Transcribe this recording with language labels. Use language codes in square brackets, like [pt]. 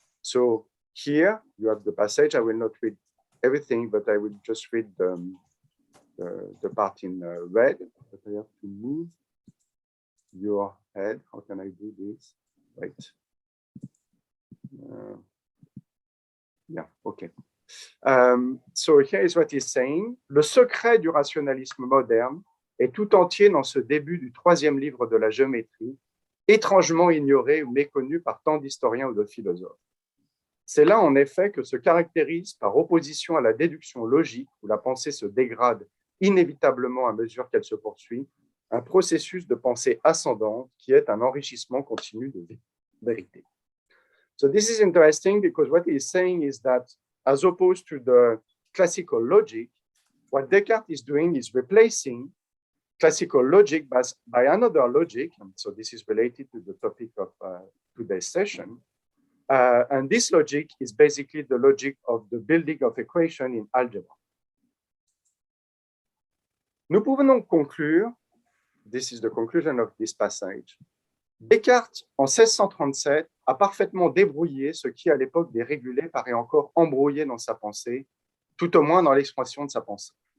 [en] So here you have the passage. I will not read everything, but I will just read the part in red. But I have to move your head. How can I do this? Right. Yeah, okay. So here is what he's saying. [fr] Le secret du rationalisme moderne est tout entier dans ce début du troisième livre de la géométrie, étrangement ignoré ou méconnu par tant d'historiens ou de philosophes. C'est là, en effet, que se caractérise, par opposition à la déduction logique, où la pensée se dégrade inévitablement à mesure qu'elle se poursuit, un processus de pensée ascendante qui est un enrichissement continu de vérité. [en] So this is interesting because what he's saying is that, as opposed to the classical logic, what Descartes is doing is replacing classical logic by another logic. And so this is related to the topic of today's session. And this logic is basically the logic of the building of equation in algebra. [fr] Nous pouvons donc conclure, [en] this is the conclusion of this passage, [fr] Descartes, en 1637, a parfaitement débrouillé ce qui, à l'époque des régulés, paraît encore embrouillé dans sa pensée, tout au moins dans l'expression de sa pensée.